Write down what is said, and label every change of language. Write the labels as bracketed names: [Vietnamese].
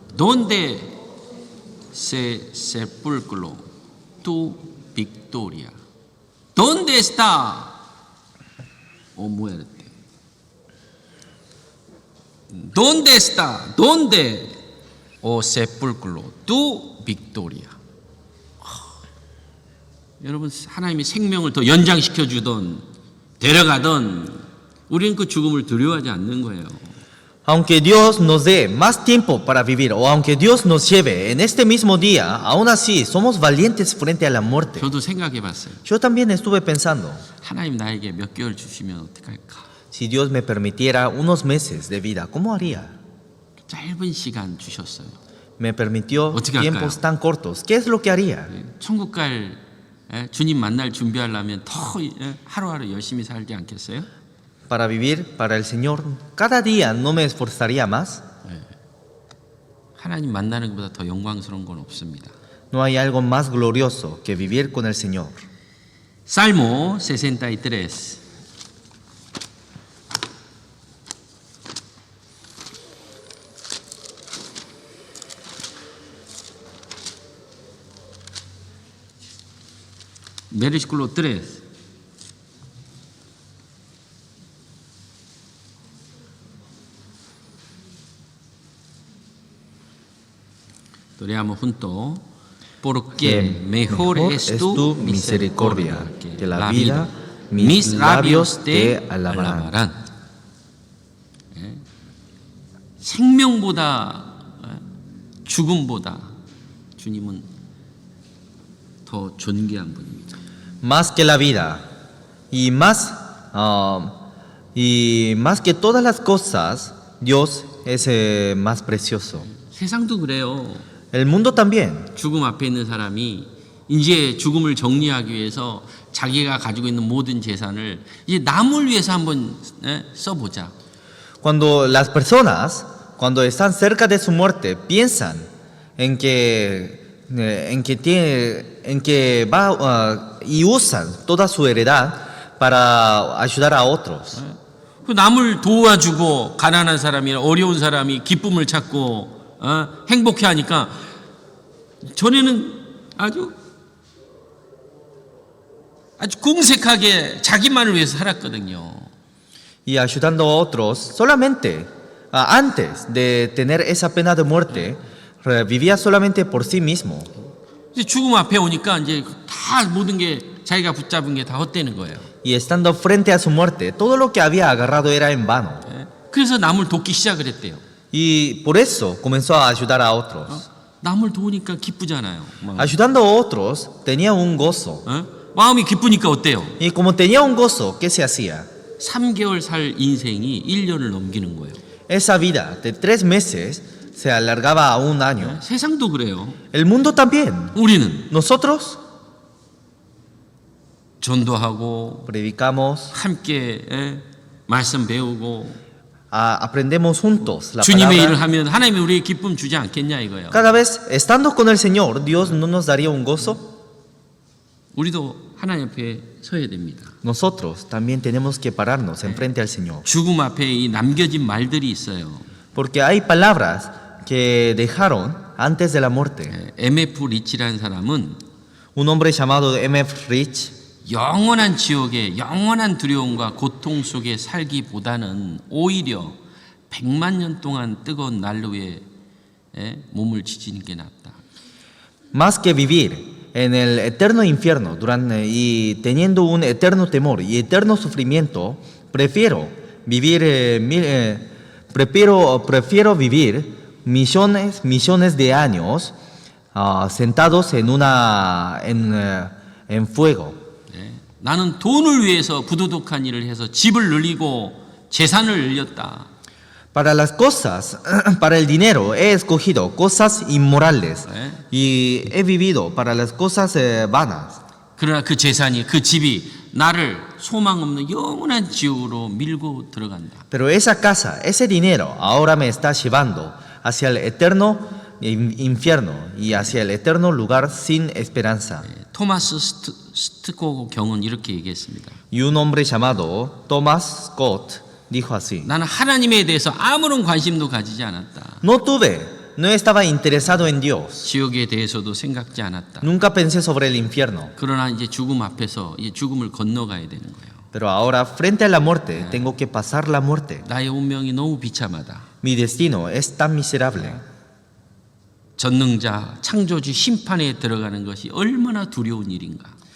[Spanish] ¿Dónde se sepulcro tu victoria? ¿Dónde está, oh muerte? ¿Dónde está? ¿Dónde, oh sepulcro tu victoria? [Korean] 여러분 하나님이 생명을 더 연장시켜 주던 데려가던 우리는 그 죽음을 두려워하지 않는 거예요. [Spanish] Aunque Dios nos dé más tiempo para vivir o aunque Dios nos lleve en este mismo día, aún así somos valientes frente a la muerte. [Korean] 저도 생각해 봤어요. [Spanish] Yo también estuve pensando, [Korean] 하나님 나에게 몇 개월 주시면 어떡할까? [Spanish] si Dios me permitiera unos meses de vida, ¿cómo haría? [Korean] 짧은 시간 주셨어요. [Spanish] Me permitió [Korean] 어떻게 [Spanish] tiempos [Korean] 할까요? [Spanish] tan cortos. ¿Qué es lo que haría? [Korean] 천국 갈 주님 만날 준비하려면 더 하루하루 열심히 살지 않겠어요? [Spanish] Para vivir para el Señor, cada día no me esforzaría más. [Korean] 하나님 만나는 것보다 더 영광스러운 건 없습니다. [Spanish] No hay algo más glorioso que vivir con el Señor. Salmo 63. Versículo 3. Leamos juntos. Porque mejor es tu misericordia que la vida. Mis labios te alabarán. [Korean] 생명보다 죽음보다 주님은 더 존귀한 분입니다. [Spanish] Más que la vida y más que todas las cosas, Dios es más precioso. [Korean] 세상도 그래요. [Spanish] El mundo también. [Korean] 죽음 앞에 있는 사람이 이제 죽음을 정리하기 위해서 자기가 가지고 있는 모든 재산을 이제 남을 위해서 한번 써보자. [Spanish] Cuando las personas, cuando están cerca de su muerte, piensan en que va y usan toda su heredad para ayudar a otros. [Korean] 그 남을 도와주고 가난한 사람이나 어려운 사람이 기쁨을 찾고 행복해하니까 전에는 아주 궁색하게 자기만을 위해서 살았거든요. [Spanish] Y ayudando a otros solamente antes de tener esa pena de muerte vivía solamente por sí mismo. [Korean] 이제 죽음 앞에 오니까 이제 다 모든 게 자기가 붙잡은 게 다 헛되는 거예요. [Spanish] Y estando frente a su muerte, todo lo que había agarrado era en vano. [Korean] 그래서 남을 돕기 시작을 했대요. [Spanish] Y por eso comenzó a ayudar a otros. [Korean] 남을 도우니까 기쁘잖아요. [Spanish] Ayudando a otros tenía un gozo. [Korean] 마음이 기쁘니까 어때요? [Spanish] Y como tenía un gozo, ¿qué se hacía? [Korean] 3개월 살 인생이 1년을 넘기는 거예요. [Spanish] Esa vida de 3 meses se alargaba a un año. [Korean] 세상도 그래요. [Spanish] El mundo también. [Korean] 우리는 [Spanish] Nosotros [Korean] 전도하고 [Spanish] predicamos, [Korean] 함께 말씀 배우고 [Spanish] aprendemos juntos la [Korean] 주님의 일을 [Spanish] palabra. [Korean] 하면 하나님이 우리에게 기쁨 주지 않겠냐 이거예요. [Spanish] Cada vez estando con el Señor, Dios no nos daría un gozo. [Korean] 우리도 하나님 앞에 서야 됩니다. [Spanish] Nosotros también tenemos que pararnos enfrente al Señor. [Korean] 죽음 앞에 이 남겨진 말들이 있어요. [Spanish] Porque hay palabras que dejaron antes de la muerte. [Korean] MF 리치라는 사람은 [Spanish] Un hombre llamado M.F. Rich [Korean] 영원한 지옥의 영원한 두려움과 고통 속에 살기보다는 오히려 100만 년 동안 뜨거운 난로 위에 몸을 지지는 게 낫다. [Spanish] más que vivir en el eterno infierno y teniendo un eterno temor y eterno sufrimiento, prefiero vivir millones de años sentados en fuego. [Korean] 나는 돈을 위해서 부도덕한 일을 해서 집을 늘리고 재산을 늘렸다. [Spanish] Para las cosas, para el dinero, he escogido cosas inmorales y he vivido para las cosas vanas. [Korean] 그러나 그 재산이 그 집이 나를 소망 없는 영원한 지옥으로 밀고 들어간다. [Spanish] Pero esa casa, ese dinero, ahora me está llevando hacia el eterno infierno y hacia el eterno lugar sin esperanza. [Korean] 토마스 스트코 경은 이렇게 얘기했습니다. [Spanish] Y un hombre llamado Thomas Scott dijo así: [Korean] 나는 하나님에 대해서 아무런 관심도 가지지 않았다. [Spanish] no estaba interesado en Dios. [Korean] 지옥에 대해서도 생각지 않았다. [Spanish] Nunca pensé sobre el infierno. [Korean] 그러나 이제 죽음 앞에서 이제 죽음을 건너가야 되는 거예요. [Spanish] Pero ahora, frente a la muerte, tengo que pasar la muerte. [Korean] 나의 운명이 너무 비참하다. [Spanish] Mi destino es tan miserable. [Korean] 전능자, 창조주 심판에 들어가는 것이 얼마나 두려운 일인가.